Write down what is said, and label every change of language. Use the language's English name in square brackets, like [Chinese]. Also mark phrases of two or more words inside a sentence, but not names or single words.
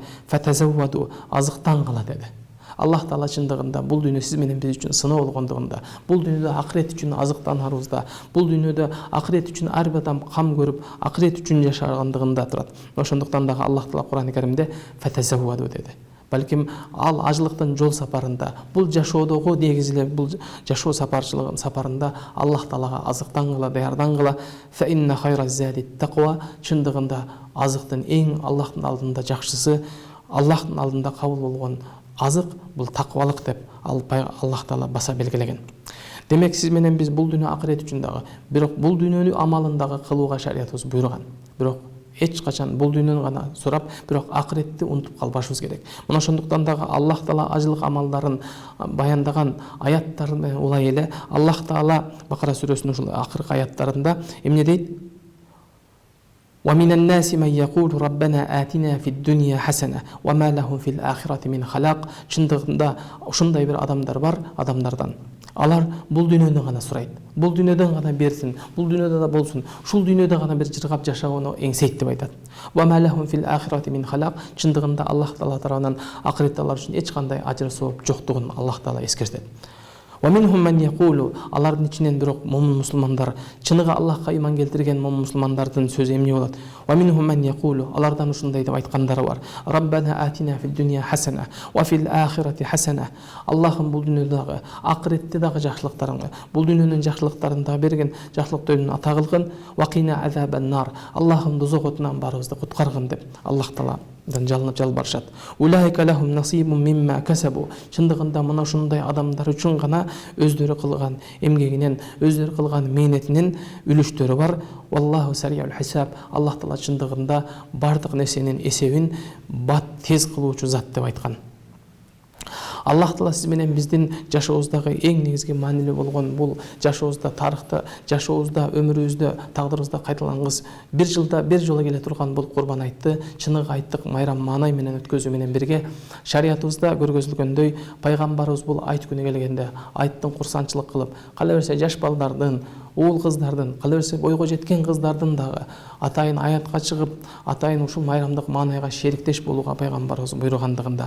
[Kyrgyz] Фатазавваду, азыктангыла деди. Аллах Таала чындыгында бул дүйнө сиз менен биз үчүн сыноо болгондугунда, бул дүйнөдө акырет үчүн азыктанарыбызда, бул дүйнөдө акырет үчүн ар бир адам кам көрүп, акырет үчүн жашагандыгында турат. Ошондуктан дагы Аллах Таала Кур'ан-ы Каримде фатазавваду деди. Балким ал ажылыктын жол сапарында, бул жашоодогу негизи эле бул жашоо сапарында Аллах Таалага азыктангыла, даярдангыла. [Arabic] فإن خير الزاد التقوى, [Kyrgyz] чындыгында азыктын эң Аллахтын алдында жакшысы, Аллахтын алдында кабыл болгон азык бул таквалык деп Аллах Таала баса белгилеген. Демек сиз менен биз бул дүйнө акырет үчүн дагы, бирок бул дүйнөнү амалындагы кылууга шариятыбыз буйруган. Бирок эч качан бул дүйнөнү гана сурап, бирок акыретти унутуп калбашыбыз керек. Мына ошондуктан дагы Аллах Таала ажылык амалдарын баяндаган аяттар менен улай эле Аллах Таала Бакара сүрөсүнүн ушул акыркы аяттарында эмне дейт? [Arabic] وَمِنَ النَّاسِ مَنْ يَقُولُ رَبَّنَا آتِنَا فِي الدُّنْيَا حَسَنَةً وَمَا لَهُمْ فِي الْآخِرَةِ مِنْ خَلَاقٍ. [Kyrgyz] Чындыгында ушундай бир адамдар бар, адамдардан. Алар бул дүйнөнү гана сурайт. Бул дүйнөдөн гана берсин, бул дүйнөдө да болсун, ушул дүйнөдө гана бир жыргап жашоону эңсейт деп айтат. [Arabic] وَمَا لَهُمْ فِي الْآخِرَةِ مِنْ خَلَاقٍ. [Kyrgyz] Чындыгында Аллах Таала тарабынан акыретте алар үчүн эч кандай ажыр сооп жоктугун Аллах Таала эскертет. [Arabic] وَمِنْهُمْ مَنْ يَقُولُ. [Kyrgyz] Алардын ичинен бирок момун мусулмандар, чыныгы Аллахка иман келтирген момун мусулмандардын сөзү эмне болот? [Arabic] وَمِنْهُمْ مَنْ يَقُولُ. [Kyrgyz] Алардан ушундай деп айткандары бар. [Arabic] رَبَّنَا آتِنَا فِي الدُّنْيَا حَسَنَةً وَفِي الْآخِرَةِ حَسَنَةً. [Kyrgyz] Аллахым бул дүйнөдө дагы, акыретте дагы жакшылыктарыңды, бул дүйнөнүн жакшылыктарын дагы берген, жакшылыктарын ата кылгын. [Arabic] وَقِنَا عَذَابَ النَّارِ. [Kyrgyz] Аллахым дозок отунан барыбызды куткаргын деп Аллах Таала жалынып жалбарышат. [Arabic] أولئك لهم نصيب مما كسبوا. [Kyrgyz] Чындыгында мына ушундай адамдар үчүн гана өздөрү кылган эмгегинен, өздөрү кылган мээнетинин үлүштөрү бар. [Arabic] والله سريع الحساب. [Kyrgyz] Аллах Таала чындыгында бардык нерсенин эсебин бат тез кылуучу зат деп айткан. Аллах Таала сиз менен биздин жашообуздагы эң негизги маанилүү болгон бул жашообузда, тарыхта, жашообузда, өмүрүбүздө, тагдырыбызда кайталангыс бир жылда бир жолу келе турган бул Курбан айтты, чыныгы айттык майрам маанай менен өткөзүү менен бирге шариятыбызда көргөзүлгөндөй пайгамбарыбыз бул айт күнү келгенде айттын курсанчылык кылып, кала берсе жаш балдардын, уул кыздардын, кала берсе бойго жеткен кыздардын дагы атайын аятка чыгып, атайын ушул майрамдык маанайга шериктеш болууга пайгамбарыбыз буйругандыгында.